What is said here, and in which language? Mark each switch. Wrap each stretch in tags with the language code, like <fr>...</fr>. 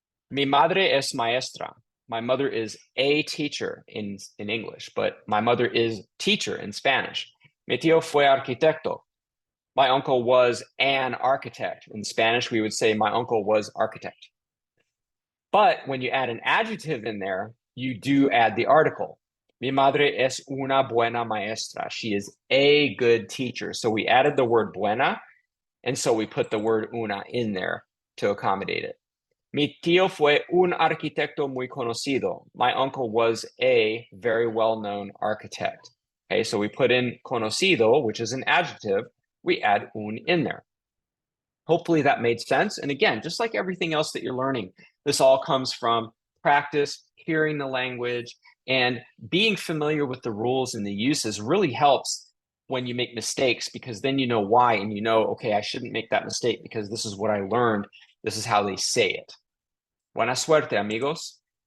<es>Mi madre es maestra.</es> <en>My mother is a teacher in English, but my mother is teacher in Spanish.</en> <es>Mi tío fue arquitecto.</es> <en>My uncle was an architect. In Spanish, we would say my uncle was architect. But when you add an adjective in there, you do add the article.</en> <es>Mi madre es una buena maestra.</es> <en>She is a good teacher. So we added the word buena, and so we put the word una in there to accommodate it.</en> <es>Mi tío fue un arquitecto muy conocido.</es> <en>My uncle was a very well-known architect. Okay, so we put in conocido, which is an adjective. We add un in there. Hopefully that made sense. And again, just like everything else that you're learning, this all comes from practice, hearing the language, and being familiar with the rules and the uses really helps when you make mistakes, because then you know why, and okay, I shouldn't make that mistake because this is what I learned. This is how they say it.</en> <es>Buena suerte, amigos.</es>